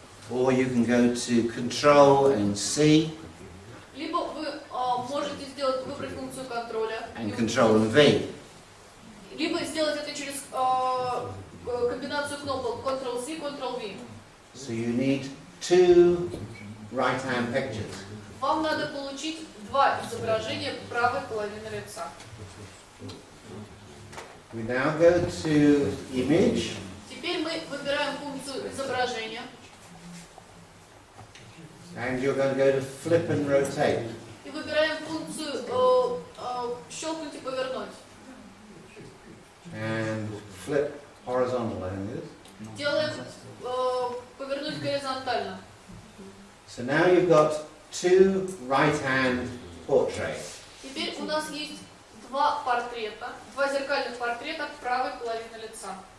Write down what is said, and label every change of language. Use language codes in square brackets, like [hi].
[en] Or you can go to Control and C [ru] Либо вы можете выбрать функцию контроля [en] and Control and V. [ru] либо сделать это через комбинацию кнопок Ctrl-C, Ctrl-V. [en] So you need two right-hand pictures. [ru] Вам надо получить два изображения правой половины лица. [en] We now go to Image, [ru] Теперь мы выбираем функцию изображения [en] and you're going to go to Flip and Rotate. [ru] и выбираем функцию щелкнуть и повернуть. [en] And flip horizontal, I think it is. [ru] Делаем повернуть горизонтально. [en] So now you've got two right-hand portraits. [ru] Теперь у нас есть два зеркальных портрета правой половины лица.